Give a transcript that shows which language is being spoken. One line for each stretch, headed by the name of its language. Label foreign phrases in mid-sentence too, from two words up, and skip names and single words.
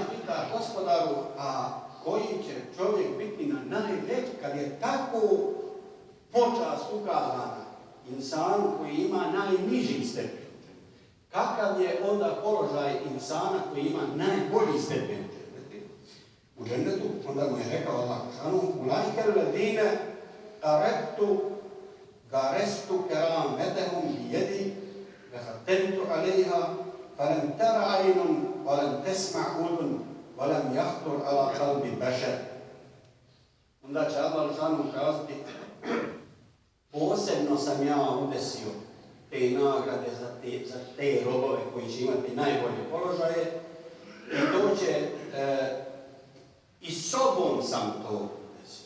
Bosnian: pita gospodaru, a koji će čovjek biti na najveći kad je tako počast ukazana insanu koji ima najniži stepen. Kakav je onda položaj insana koji ima najbolji stepen u džennetu? Onda mu je rekao Allah šanu,
Arabic: أولئك الذين غرست كرامتهم بيدي وختمت عليها فلم تر عين ولم تسمع أذن ولم يخطر على قلب بشر.
Bosnian: Onda će Allah šanu kazati, posebno sam ja udesio te nagrade za te robove koji će imati najbolje položaje i to će i sobom sam to udesio.